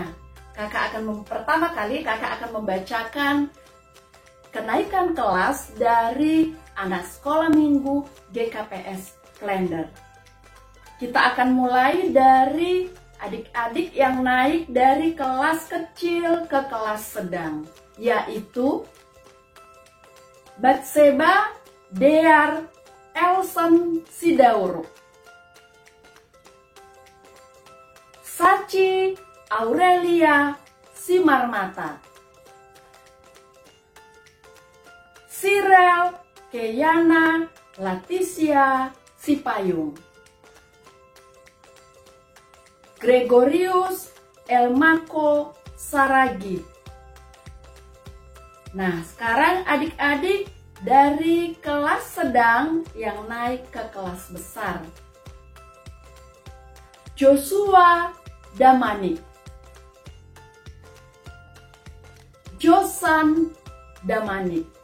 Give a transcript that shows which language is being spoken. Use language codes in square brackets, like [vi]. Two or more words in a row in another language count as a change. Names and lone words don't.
[id] Pertama kali kakak akan membacakan kenaikan kelas dari anak sekolah minggu GKPS Klender. Kita akan mulai dari adik-adik yang naik dari kelas kecil ke kelas sedang, yaitu Batseba Dear Elson Sidauro, Sachi Aurelia Simarmata, Sirel Keyana Laticia Sipayung, Gregorius Elmako Saragi. Nah, sekarang adik-adik dari kelas sedang yang naik ke kelas besar. Joshua Damanik, Josan Damanik.